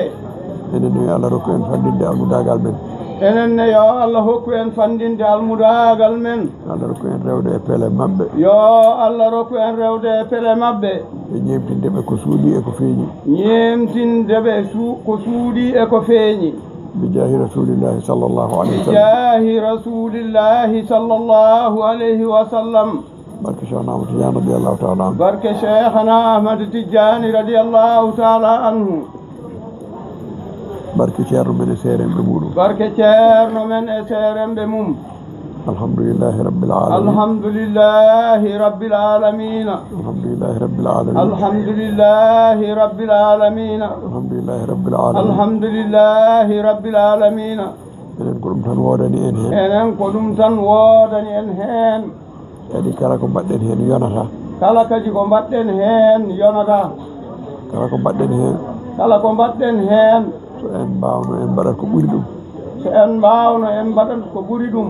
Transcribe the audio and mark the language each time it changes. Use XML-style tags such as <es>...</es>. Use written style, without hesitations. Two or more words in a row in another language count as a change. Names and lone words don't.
<ff>enen yo Allah rokku en fandinde almudagal men enenne yo Allah hokku en fandinde almudagal men Allah rokku en rewde e pele mabɓe yo Allah rokku en rewde e pele mabɓe e ñemtindeɓe ko suuɗi e ko feeñi ñemtindeɓe ko suuɗi e ko feeñi</ff> <ar>بجاه رسول الله صلى الله عليه وسلم بجاه رسول الله صلى الله عليه وسلم barke Cheikh Ahmad Tidiane رضي الله تعالى عنه barke Cheikh Ahmad Tidiane رضي الله تعالى عنه</ar> <ff>barke ceerno men e seeremɓe muɗum barke ceerno men e seeremɓe mum</ff> <ar>الحمد لله رب العالمين الحمد لله رب العالمين الحمد لله رب العالمين الحمد لله رب العالمين الحمد لله رب العالمين الحمد لله رب العالمين</ar> <ff>enen ko ɗum tan wodani en hen enen ko ɗum tan wodani en hen kadi kala ko mbaɗɗen hen yonata kala kadi ko mbaɗɗen hen yonata kala ko mbaɗɗen hen kala ko mbaɗɗen hen so en mbawno en mbaɗat ko ɓuuri ɗum so en mbawno en mbaɗat ko ɓuuri ɗum</ff>